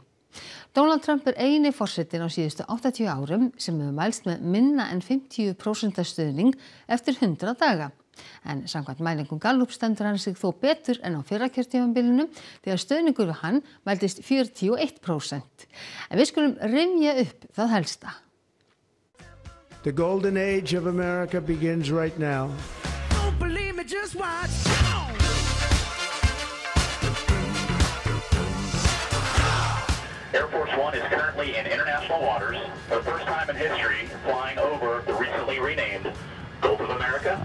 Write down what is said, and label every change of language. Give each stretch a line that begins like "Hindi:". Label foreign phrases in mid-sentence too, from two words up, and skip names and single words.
Icelandic: Donald Trump er eini forsetinn á síðustu 80 árum sem hefur mælst með minna en 50% stuðning eftir 100 daga. En samkvæmt mælingum Gallup stendur hann sig þó betur en á fyrra kjörtímabilinu þegar stuðningur við hann mældist 41%. En við skulum rifja upp það helsta.
English: The golden age of America begins right now. Don't believe me, just watch. Air Force One is currently in international waters, for the first time in history, flying over the recently renamed Gulf of America.